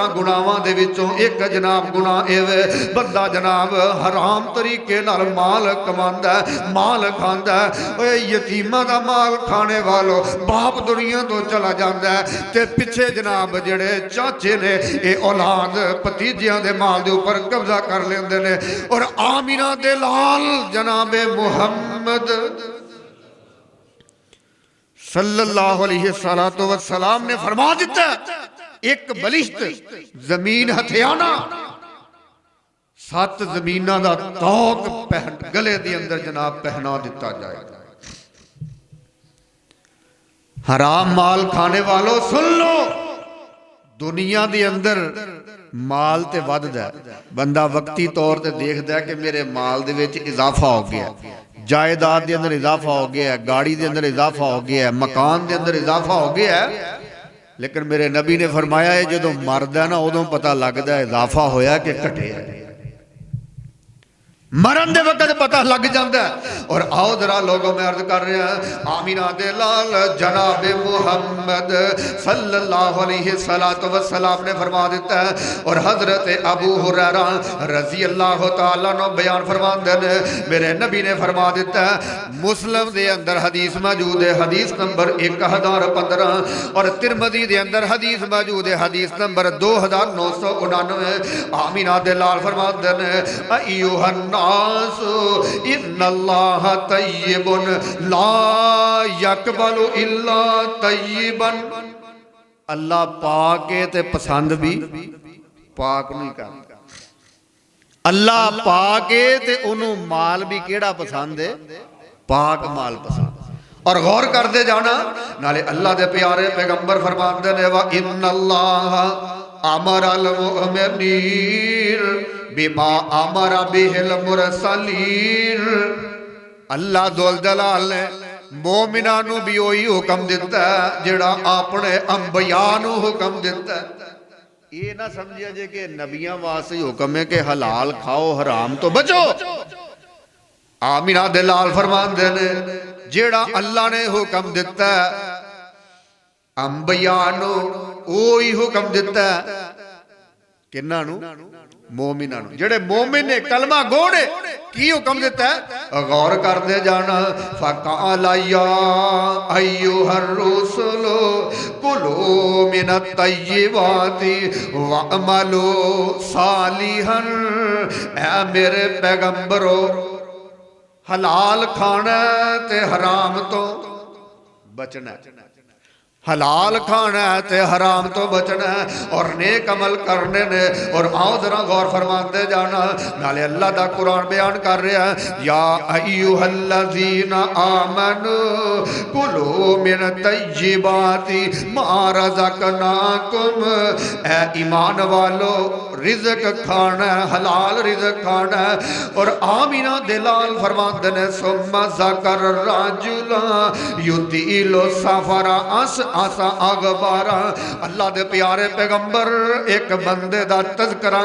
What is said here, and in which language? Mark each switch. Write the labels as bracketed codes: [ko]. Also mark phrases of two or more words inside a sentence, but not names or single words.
[pa] گناہاں دے وچوں اک جناب گناہ ایویں بندہ جناب حرام طریقے نال مال کماندا مال کھاندا اوئے یتیماں دا مال کھانے والو باپ دنیا توں چلا جاتا ہے تے پچھے جناب جیہڑے چاچے نے یہ اولاد بھتیجیاں دے مال دے اتے قبضہ کر لیندے نے اور آمنہ دے لال جنابِ محمد [ar] صلى الله عليه وسلم [pa] نے فرما دتا اک بالشت زمین ہتھیانا 7 زمیناں دا طوق گلے دے اندر جناب پہنا دتا جائیگا. حرام مال کھانے والو سن لو دنیا دے اندر مال تے ودھدا بندہ وقتی طور تے دیکھدا ہے کہ میرے مال دے وچ اضافہ ہو گیا [ur] جائیداد کے اندر اضافہ ہو گیا ہے گاڑی کے اندر اضافہ ہو گیا ہے مکان کے اندر اضافہ ہو گیا ہے لیکن میرے نبی نے فرمایا ہے [pa] جو مردا نا اودوں پتہ لگدا ہے اضافہ ہویا کہ گھٹیا مرن دے وقت پتہ لگ جاتا ہے. [ur] اور آؤ ذرا لوگوں میں عرض کر رہے ہیں [pa] آمنہ دے لال جنابِ محمد [ar] صلى الله عليه وسلم [pa] نے فرما دتا ہے اور [ur] حضرت ابو ہریرہ [ar] رضي الله تعالى عنه [ur] بیان فرماتے ہیں [pa] میرے نبی نے فرما دتا ہے مسلم دے اندر حدیث موجود ہے حدیث نمبر 1015 اور ترمذی دے اندر حدیث موجود ہے حدیث نمبر 2999 آمنہ دے لال فرماتے ہیں [ar] أيها إن الله طيب لا يقبل إلا طيبا [pa] اللہ پاک ہے تے پسند بھی پاک نہیں کرتا اللہ پاک ہے تے اونہوں مال بھی کیہڑا پسند ہے پاک مال پسند. اور غور کرتے جانا نالے اللہ دے پیارے پیغمبر فرماتے نے [ar] وإن الله أمر المؤمنين بما أمر به المرسلين [pa] اللہ ذوالجلال نے مومناں نوں بھی وہی حکم دتا جیہڑا اپنے انبیاء نوں حکم دتا. یہ نہ سمجھیا جے کہ نبیاں واسطے حکم ہے کہ حلال کھاؤ حرام توں بچو. آمنہ دے لال فرماندے نے جیہڑا اللہ نے حکم دتا انبیاء نوں وہی حکم دتا अंबिया नू वही हुक्म दिता کنہاں نوں مومناں نوں جیہڑے مومن نے کلمہ گوڑے کی حکم دتا ہے غور کرتے جانا [ar] فقال يا أيها الرسل كلوا من الطيبات واعملوا صالحا [pa] اے میرے پیغمبرو حلال کھانا تے حرام توں بچنا حلال کھانا ہے تے حرام توں بچنا ہے اور نیک عمل کرنے نے. اور آؤ ذرا غور فرماتے جانا نالے اللہ دا قرآن بیان کر رہا ہے [ar] يا أيها الذين آمنوا كلوا من طيبات ما رزقناكم [pa] اے ایمان والو رزق کھانا حلال رزق کھانا. اور آمنہ دلال فرماتے نے [ar] ثم ذكر الرجل يطيل السفر أشعث أغبر [pa] اللہ دے پیارے پیغمبر اک بندے دا تذکرہ